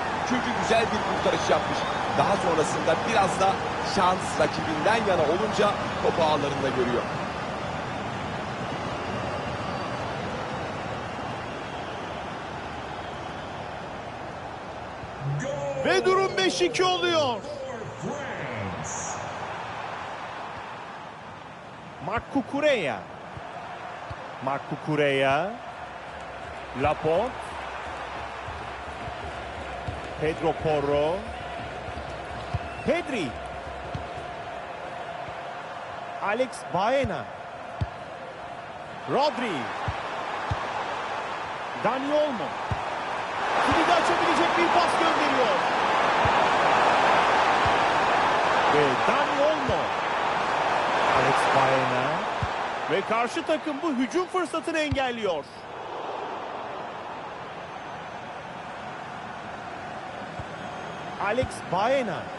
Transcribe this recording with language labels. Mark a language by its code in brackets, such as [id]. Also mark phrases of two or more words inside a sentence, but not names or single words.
[tr] Çünkü güzel bir kurtarış yapmış. Daha sonrasında biraz da şans rakibinden yana olunca topu ağlarında görüyor. Ve durum 5-2 oluyor. Marc Cucurella. Marc Cucurella. Laporte. Pedro Porro. Pedri. Alex Baena. Rodri. Dani Olmo. Kilidi açabilecek bir pas gönderiyor. Ve Dani Olmo. Alex Baena. Ve karşı takım bu hücum fırsatını engelliyor. Alex Baena.